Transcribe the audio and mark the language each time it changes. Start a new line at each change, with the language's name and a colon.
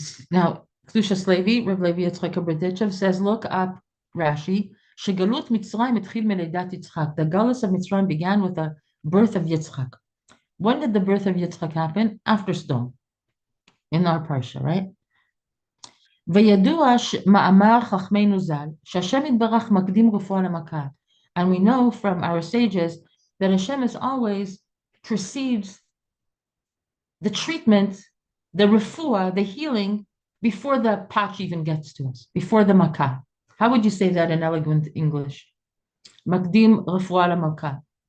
English: Now, Kedushas Levi, Reb Levi Yitzchak Berditchev says, look up Rashi,
Hebrew: Shegalut Mitzrayim etchil meledat Yitzchak.
English: The galus of Mitzrayim began with the birth of Yitzchak. When did the birth of Yitzchak happen? After Sdom, in our Parsha, right?
Hebrew: וידוע מאמר חכמינו ז"ל, שהשם יתברך מקדים רפואה למכה.
English: And we know from our sages that Hashem is always precedes the treatment, the refuah, the healing, before the patch even gets to us, before the makkah. How would you say that in elegant English?
Hebrew: Makdim refuah lamaka.